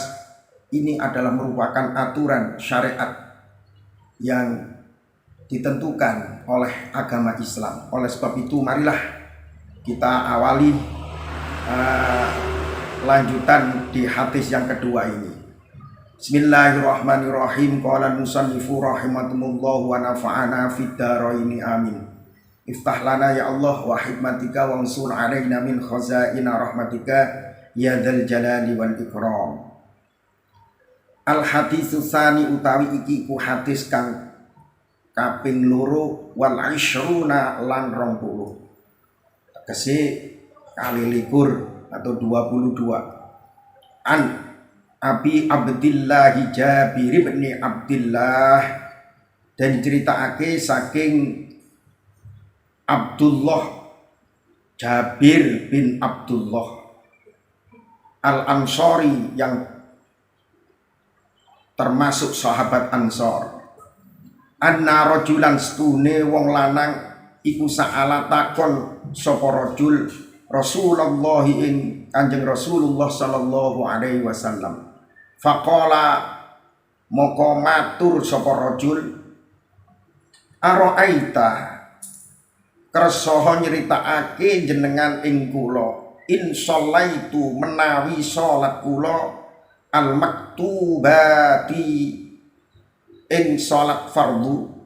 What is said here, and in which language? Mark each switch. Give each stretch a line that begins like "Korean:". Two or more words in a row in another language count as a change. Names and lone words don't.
Indonesian: Ini adalah merupakan aturan syariat yang ditentukan oleh agama Islam. Oleh sebab itu, marilah kita awali lanjutan di hadis yang kedua ini.
Arabic: بسم الله الرحمن الرحيم. قال المصنف رحمكم الله ونفعنا في الدارين آمين. افتح لنا يا الله وحكمتك وانشر علينا من خزائن رحمتك يا ذا الجلال والإكرام. الحديث الثاني
Javanese: utawi iki ku hadis kang kaping loro
Arabic: والعشرون
Javanese: lan 20. Tegese kali likur atau 22.
Indonesian: An Abi Abdillah Jabir bin Abdillah, dan ceritaake saking Abdullah Jabir bin Abdullah Al-Ansari yang termasuk sahabat Ansor.
Arabic: أن رجلا
Javanese: stune wong lanang iku sa'ala takon sapa rajul Rasulullah ing Kanjeng Rasulullah
Arabic: صلى الله عليه وسلم.
Javanese: Faqala moko matur sapa rajul, ara'aita kersa nyritakake jenengan ing kula
Arabic: إن صليت
Javanese: menawi salat kula
Arabic: المكتوبات
Javanese: ing salat fardu